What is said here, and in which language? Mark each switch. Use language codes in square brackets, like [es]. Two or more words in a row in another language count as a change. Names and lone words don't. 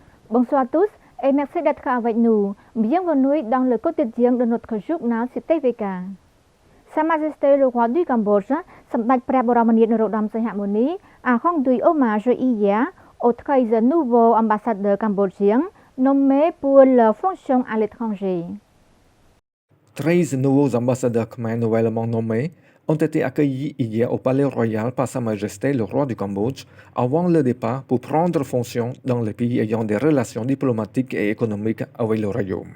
[fr] Bonsoir à tous et merci d'être avec nous. Bienvenue dans le quotidien de notre journal CTVK. Sa Majesté le roi du Cambodge, សម្ដេចព្រះបរមនាថ នរោត្តម សីហមុនី a rendu hommage hier aux 13 nouveaux ambassadeurs cambodgiens nommés pour leur fonction à l'étranger. 13 nouveaux ambassadeurs khmers nouvellement nommés ont été accueillis hier au Palais Royal par Sa Majesté le roi du Cambodge avant le départ pour prendre fonction dans les pays ayant des relations diplomatiques et économiques avec le royaume.